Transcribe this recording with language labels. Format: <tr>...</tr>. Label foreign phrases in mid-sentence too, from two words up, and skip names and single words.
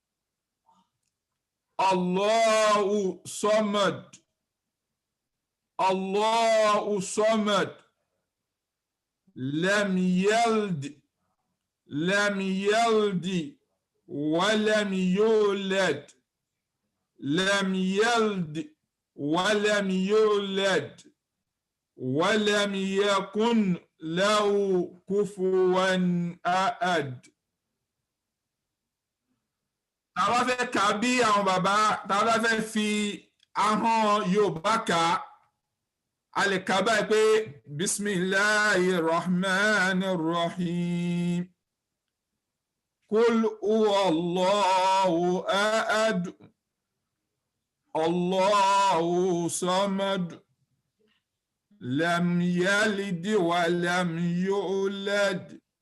<ar>الله الصمد لم يلد ولم يولد لم يلد ولم يولد ولم يكن له كفوا أحد.</ar> <yo>Tàbá fẹ́ kà bí àwọn bàbá tàbá fẹ́ fi ahọ́n Yorùbá kà a lè kà báyìí pé</yo> <ar>بسم الله الرحمن الرحيم قل هو الله أحد الله الصمد لم يلد ولم يولد</ar>